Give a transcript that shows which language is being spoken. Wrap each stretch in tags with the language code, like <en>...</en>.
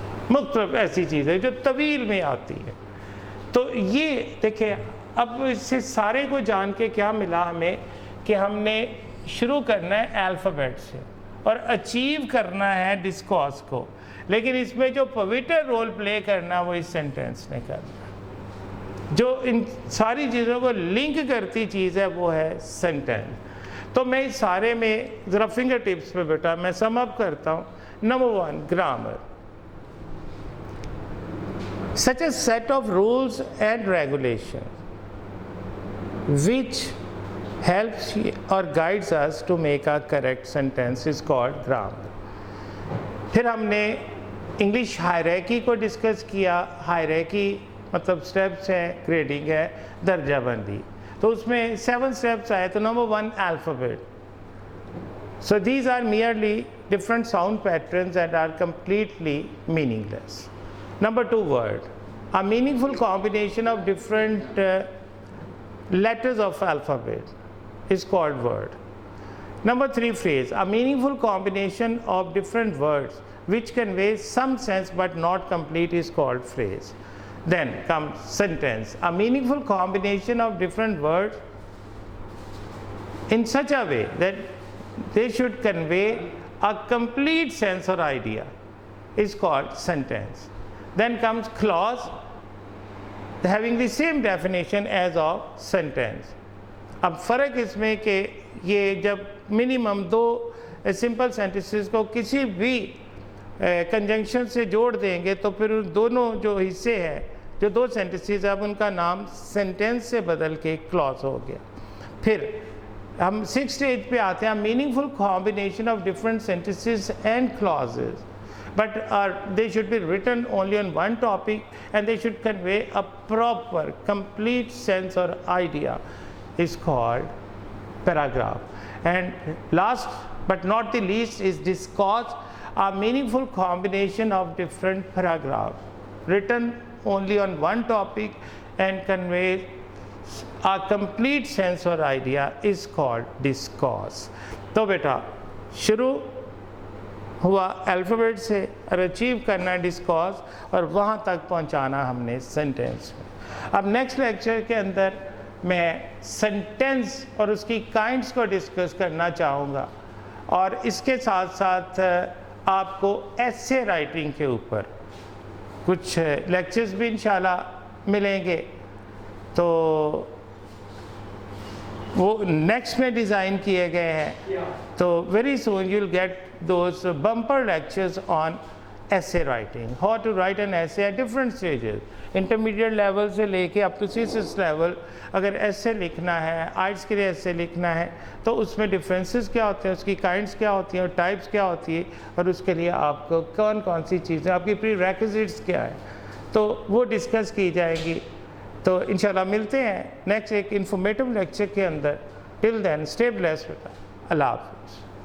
<ur>مختلف ایسی چیزیں جو طویل میں آتی ہے. تو یہ دیکھیں اب اس سے سارے کو جان کے کیا ملا ہمیں کہ ہم نے شروع کرنا ہے الفابیٹ سے اور اچیو کرنا ہے ڈسکورس کو, لیکن اس میں جو پویٹر رول پلے کرنا وہ اس سینٹینس نے کرنا. جو ان ساری چیزوں کو لنک کرتی چیز ہے وہ ہے سینٹینس. تو میں اس سارے میں ذرا فنگر ٹپس پہ بیٹا میں سم اپ کرتا ہوں. Number 1, grammar.</ur> <en>Such a set of rules and regulations which helps or guides us to make a correct sentence is called grammar.</en> <ur>پھر ہم نے انگلش ہائرارکی کو ڈسکس کیا. ہائرارکی مطلب سٹیپس ہے, گریڈنگ ہے, درجہ بندی. تو اس میں 7 سٹیپس آئے. تو number 1, alphabet.</ur> <en>So these are merely different sound patterns that are completely meaningless. Number 2, word. A meaningful combination of different letters of alphabet is called word. Number 3, phrase. A meaningful combination of different words which convey some sense but not complete is called phrase. Then comes sentence. A meaningful combination of different words in such a way that they should convey a complete sense or idea is called sentence. Then comes clause having the same definition as of sentence.</en> <ur>اب فرق اس میں کہ یہ جب minimum 2 simple sentences کو کسی بھی conjunction سے جوڑ دیں گے تو پھر دونوں جو حصے ہیں جو 2 سینٹنسز ہیں اب ان کا نام سینٹنس سے بدل کے کلاز ہو گیا. پھر ہم 6 اسٹیج پہ آتے ہیں.</ur> <en>Meaningful combination of different sentences and clauses but they should be written only on one topic and they should convey a proper complete sense or idea is called paragraph. And last but not the least is discourse, a meaningful combination of different paragraphs written only on one topic and convey a complete sense or idea is called discourse.</en> <ur>تو بیٹا شروع ہوا alphabet سے اور achieve کرنا discourse اور وہاں تک پہنچانا ہم نے سینٹینس میں. اب نیکسٹ لیکچر کے اندر میں سینٹینس اور اس کی کائنڈس کو ڈسکس کرنا چاہوں گا اور اس کے ساتھ ساتھ آپ کو ایسے رائٹنگ کے اوپر کچھ لیکچرز بھی انشاءاللہ ملیں گے. تو وہ نیکسٹ میں ڈیزائن کیے گئے ہیں.</ur> <en>تو very soon you will get those bumper lectures on essay writing, how to write an essay at different stages, intermediate level</en> <ur>سے لے کے</ur> <en>up to thesis level.</en> <ur>اگر ایسے لکھنا ہے, آرٹس کے لیے ایسے لکھنا ہے تو اس میں ڈفرینسز کیا ہوتے ہیں, اس کی کائنڈس کیا ہوتی ہیں اور ٹائپس کیا ہوتی ہے اور اس کے لیے آپ کو کون کون سی چیزیں, آپ کی پری ریکوزٹس کیا ہے, تو وہ ڈسکس کی جائیں گی. تو انشاءاللہ ملتے ہیں نیکسٹ ایک انفارمیٹیو لیکچر کے اندر.</ur> <en>Till then stay blessed.</en> <ur>اللہ حافظ.</ur>